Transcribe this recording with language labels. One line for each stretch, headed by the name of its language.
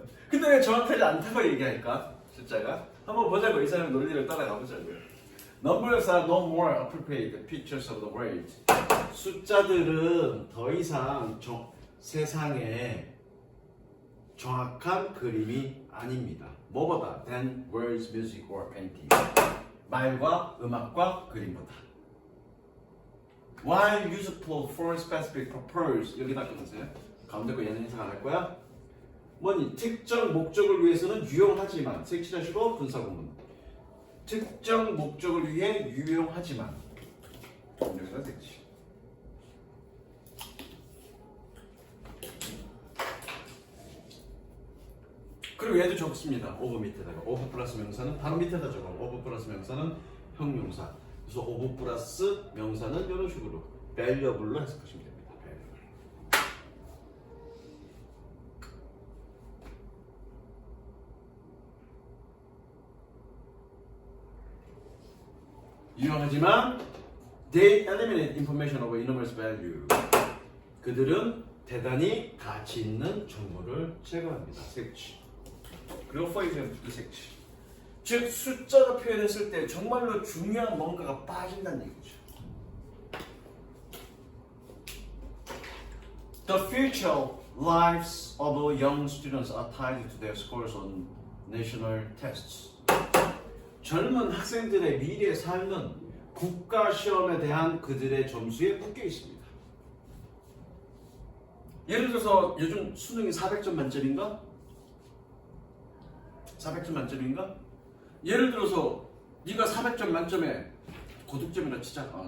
Korean: 근데 왜 정확하지 않다고 얘기할까? 숫자가? 한번 보자고. 이 사람의 논리를 따라가 보자고요.
English: Numbers are no more appropriate pictures of the world.
Korean: 숫자들은 더 이상 세상에 정확한 그림이 아닙니다. 뭐보다?
English: Than words, music, or painting.
Korean: 말과 음악과 그림보다.
English: while useful for specific purpose
Korean: 여기다 끊으세요. 가운데 거 얘는 해석 안 할 거야. 뭐니 특정 목적을 위해서는 유용하지만 색칠하시고 분사구문 특정 목적을 위해 유용하지만 여기다 색칠. 그리고 얘도 적습니다. 오브 밑에다가 오브 플러스 명사는 바로 밑에다 적어. 오브 플러스 명사는 형용사. 그래서 오브 플러스 명사는 이런 식으로 valuable로 해석하시면 됩니다.
English: valuable.
Korean: 유용하지만
English: they eliminate information of enormous value.
Korean: 그들은 대단히 가치 있는 정보를 제거합니다. 색칠. 그리고
English: for example
Korean: 색칠. 즉 숫자로 표현했을 때 정말로 중요한 뭔가가 빠진다는 얘기죠.
English: The future lives of young students are tied to their scores on national tests.
Korean: 젊은 학생들의 미래 삶은 국가 시험에 대한 그들의 점수에 묶여 있습니다. 예를 들어서 요즘 수능이 400점 만점인가? 400점 만점인가? 예를 들어서 네가 400점 만점에 고득점이라 치자.